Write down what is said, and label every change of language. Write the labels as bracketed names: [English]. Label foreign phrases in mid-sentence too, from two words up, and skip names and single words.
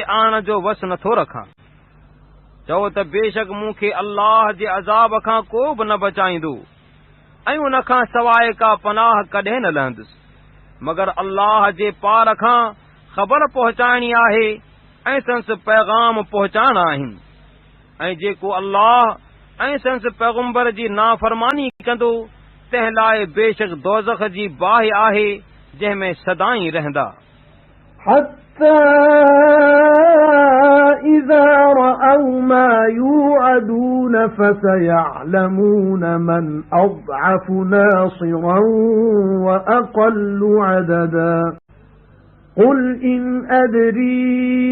[Sindhi] आणण जो वस नथो रखां चओ त बेशक मूंखे अल्लाह जे अज़ाब खां को बि न बचाईंदो ऐं उन खां सवाइ का पनाह कॾहिं न लहंदुसि मगर अल्लाह जे पार खां ख़बर पहुचाइणी आहे ऐं संस पैगाम पहुचाइणा आहिनि ऐं जेको अल्लाह ऐं संस पैगुंबर जी नाफ़रमानी कंदो तंहिं लाइ बेशक दोज़ख जी बाहि आहे जंहिं में सदाईं रहंदा। [Arabic] حتى إذا رأوا ما يوعدون فسيعلمون من أضعف ناصرا وأقل عددا قل إن أدري